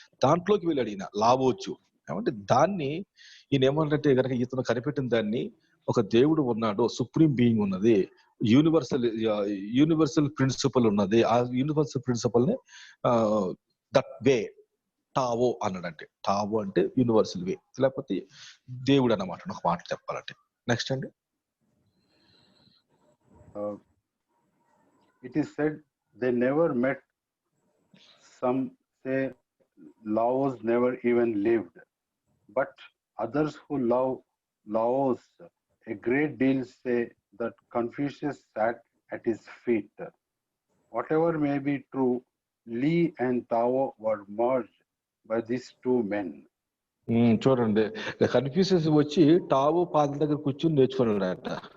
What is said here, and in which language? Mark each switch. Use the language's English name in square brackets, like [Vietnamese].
[Telugu] దాంట్లోకి వెళ్ళాడు ఈయన లావోజు. ఏమంటే దాన్ని ఈయన ఏమంటే కనుక ఇతను కనిపెట్టిన దాన్ని, ఒక దేవుడు ఉన్నాడు, సుప్రీం బీయింగ్ ఉన్నది, యూనివర్సల్ ప్రిన్సిపల్ ఉన్నది. ఆ యూనివర్సల్ ప్రిన్సిపల్ ని దట్ వే టావో అన్నాడంటే. టావో అంటే యూనివర్సల్ వే, లేకపోతే దేవుడు అన్నమాట, ఒక మాట చెప్పాలంటే. నెక్స్ట్ అండి. [English] It is said they never met. Some say Laos never even lived, but others who love Laos a great deal say that Confucius sat at his feet. Whatever may be true, Li and Tao were merged by these two men. [Telugu] చూడండి, Confucius వచ్చి Tao పాదం దగ్గర కూర్చొని నేర్చుకున్నాడట.